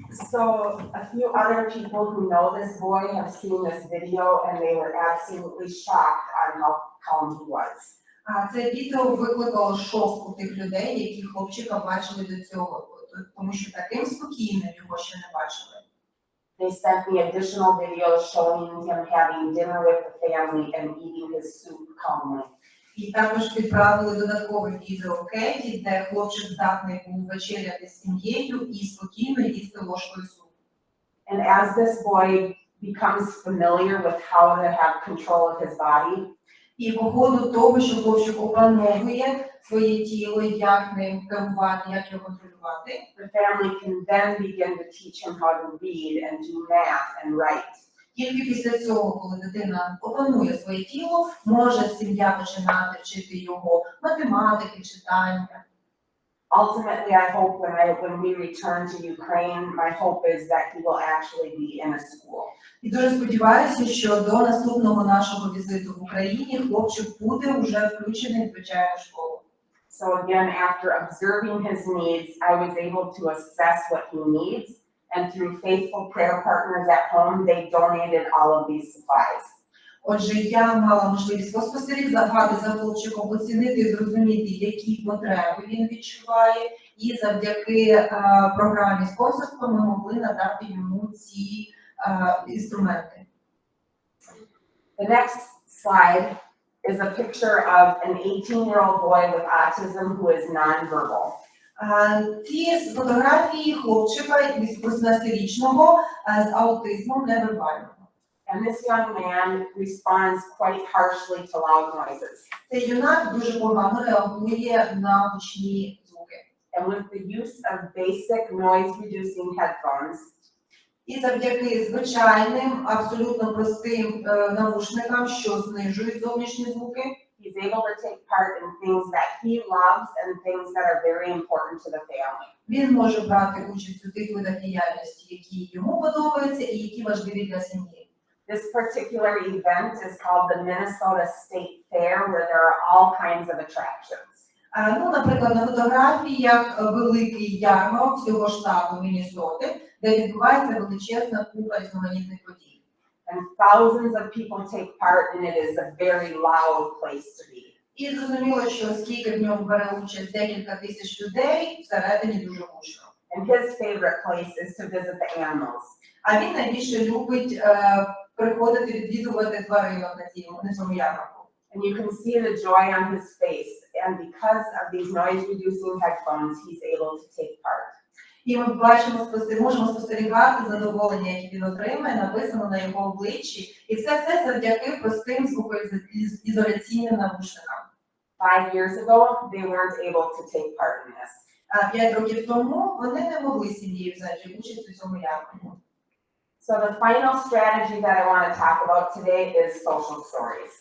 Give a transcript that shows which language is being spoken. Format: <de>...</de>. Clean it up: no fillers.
<en>So a few other people who know this boy have seen this video and they were absolutely shocked on how calm he was.</en> <uk>Це відео викликало шок у тих людей, які хлопчика бачили до цього, тому що таким спокійним його ще не бачили.</uk> <en>They sent me additional videos showing him having dinner with the family and eating his soup calmly.</en> <uk>І також відправили додаткове відео Кеті, де хлопчик здатний був вечеряти з сім'єю і спокійно їсти ложкою супу.</uk> <en>And as this boy becomes familiar with how to have control of his body,</en> <uk>І по ходу того, що хлопчик опановує своє тіло, як ним керувати, як його контролювати,</uk> <en>the family can then begin to teach him how to read and do math and write.</en> <uk>тільки після цього, коли дитина опанує своє тіло, може сім'я починати вчити його математики, читання.</uk> <en>Ultimately, I hope when we return to Ukraine, my hope is that he will actually be in a school.</en> <uk>І дуже сподіваюся, що до наступного нашого візиту в Україні хлопчик буде вже включений в звичайну школу.</uk> <en>So again, after observing his needs, I was able to assess what he needs, and through faithful prayer partners at home, they donated all of these supplies.</en> <uk>Отже, я мала можливість поспостерігати за хлопчиком, оцінити і зрозуміти, які потреби він відчуває, і завдяки програмі спонсорства ми могли надати йому ці інструменти.</uk> <en>The next slide is a picture of an 18-year-old boy with autism who is nonverbal.</en> <uk>Ці фотографії хлопчика 18-річного з аутизмом невербального.</uk> <en>And this young man responds quite harshly to loud noises.</en> <uk>Цей юнак дуже погано реагує на гучні звуки.</uk> <en>And with the use of basic noise-reducing headphones,</en> <uk>І завдяки звичайним, абсолютно простим навушникам, що знижують зовнішні звуки,</uk> <en>He's able to take part in things that he loves and things that are very important to the family.</en> <uk>Він може брати участь у тих видах діяльності, які йому подобаються і які важливі для сім'ї.</uk> <en>This particular event is called the Minnesota State Fair, where there are all kinds of attractions.</en> <uk>Ну, наприклад, на фотографіях великий ярмарок всього штату Міннесоти, де відбувається величезна купа різноманітних подій.</uk> <en>And thousands of people take part, and it is a very loud place to be.</en> <uk>І зрозуміло, що оскільки в ньому бере участь декілька тисяч людей, всередині дуже гучно.</uk> <en>And his favorite place is to visit the animals.</en> <uk>А він найбільше любить приходити відвідувати тваринок на цьому ярмарку.</uk> <en>And you can see the joy on his face. And because of these noise-reducing headphones, he's able to take part.</en> <uk>І ми можемо спостерігати задоволення, яке він отримає, написано на його обличчі. І це завдяки простим звукоізоляційним навушникам.</uk> <en>5 years ago, they weren't able to take part in this.</en> <uk>5 років тому вони не могли сім'єю взяти участь у цьому ярмарку.</uk> <en>So the final strategy that I want to talk about today is social stories.</en>